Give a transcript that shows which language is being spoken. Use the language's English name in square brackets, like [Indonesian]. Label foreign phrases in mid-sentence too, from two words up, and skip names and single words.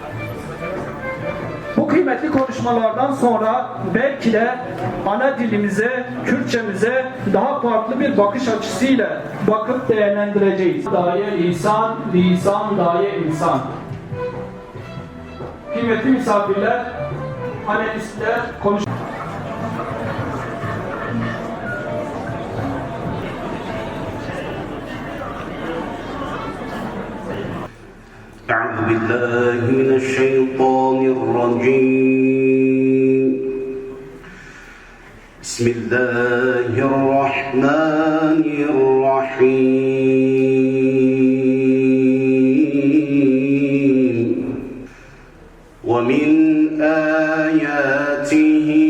[Turkish] Bu kıymetli konuşmalardan sonra belki de ana dilimize, Kürtçemize daha farklı bir bakış açısıyla bakıp değerlendireceğiz. [Kurdish] Daye lisan, lisan daye insan. [Turkish] Kıymetli misafirler, analistler, [Arabic] أعوذ بالله من الشيطان الرجيم بسم الله الرحمن الرحيم ومن آياته